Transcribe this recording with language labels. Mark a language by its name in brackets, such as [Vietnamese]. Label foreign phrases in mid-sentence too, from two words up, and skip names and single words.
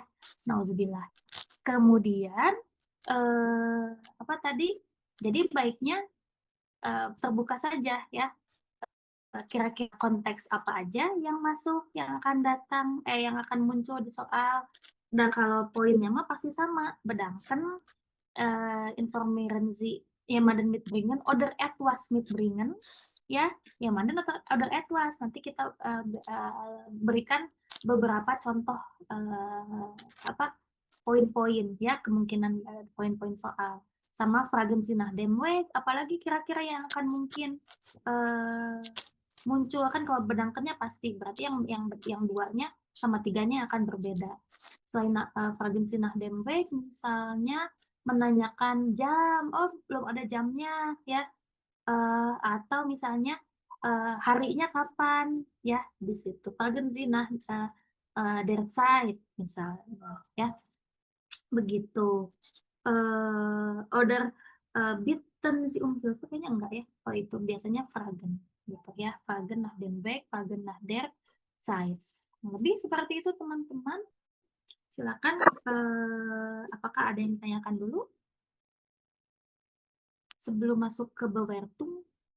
[Indonesian] Nauzubillah. Kemudian apa tadi? Jadi baiknya terbuka saja ya. Kira-kira konteks apa aja yang masuk, yang akan datang, yang akan muncul di soal. Dan kalau poinnya mah pasti sama, bedangkan [German] informieren Sie jemanden mitbringen oder etwas mitbringen [Indonesian] ya, jemanden atau [German] oder etwas. [Indonesian] Nanti kita berikan beberapa contoh apa poin-poin ya, kemungkinan poin-poin soal sama [German] fragen Sie nach dem Weg, [Indonesian] apalagi kira-kira yang akan mungkin muncul kan. Kalau bedangkennya pasti berarti yang duanya sama tiganya akan berbeda. [German] Selain fragen Sie nach dem Weg, [Indonesian] misalnya menanyakan jam, oh belum ada jamnya ya, atau misalnya harinya kapan ya, di situ [German] fragen Sie nach der Zeit [Indonesian] misalnya ya, begitu. [German] Order bitten Sie Hilfe [Indonesian] kayaknya enggak ya, kalau itu biasanya fragen gitu ya, [German] fragen nach dem Weg, fragen nach der Zeit. [Indonesian] Lebih seperti itu teman-teman. Silakan, apakah ada yang ditanyakan dulu sebelum masuk ke Bewertung?